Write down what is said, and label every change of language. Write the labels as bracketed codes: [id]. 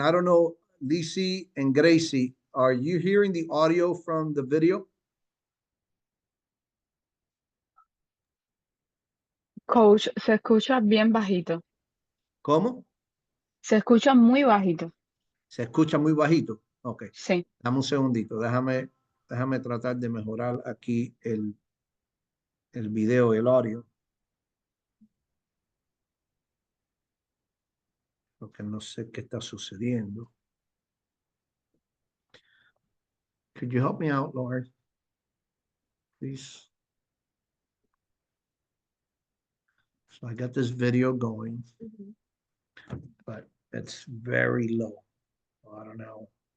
[en] I don't know, Lisi and Gracie, are you hearing the audio from the video? [es] Coach, se escucha bien bajito. ¿Cómo? Se escucha muy bajito. Se escucha muy bajito. Ok. Sí. Dame un segundito. Déjame tratar de mejorar aquí el video y el audio. Porque no sé qué está sucediendo. [en] Could you help me out, Lauren? Please. So I got this video going, but it's very low. I don't know.